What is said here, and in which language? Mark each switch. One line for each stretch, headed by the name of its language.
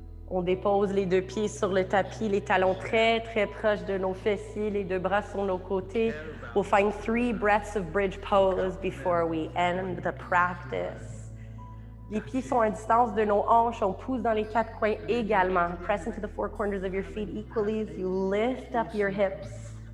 French: On dépose les deux pieds sur le tapis, les talons très, très proches de nos fessiers, les deux bras sur nos côtés.
English: We'll find 3 breaths of bridge pose before we end the practice.
French: Les pieds sont à distance de nos hanches, on pousse dans les 4 coins également.
English: Press into the 4 corners of your feet equally as you lift up your hips.